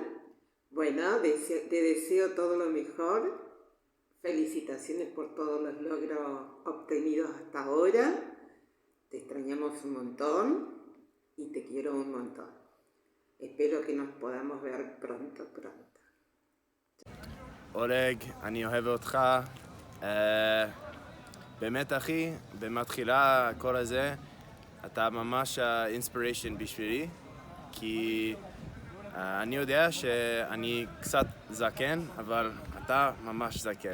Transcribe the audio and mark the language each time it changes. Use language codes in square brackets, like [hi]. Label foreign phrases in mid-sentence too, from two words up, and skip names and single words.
[es] Bueno, te deseo todo lo mejor. Felicitaciones por todos los logros obtenidos hasta ahora. Te extrañamos un montón y te quiero un montón. Espero que nos podamos ver pronto. [he] אורג, אני אוהב אותך. באמת אחי, במתחילה הקור הזה, אתה ממש אינספיריישן בשבילי, כי אני יודע שאני קצת זקן, אבל אתה ממש זקן.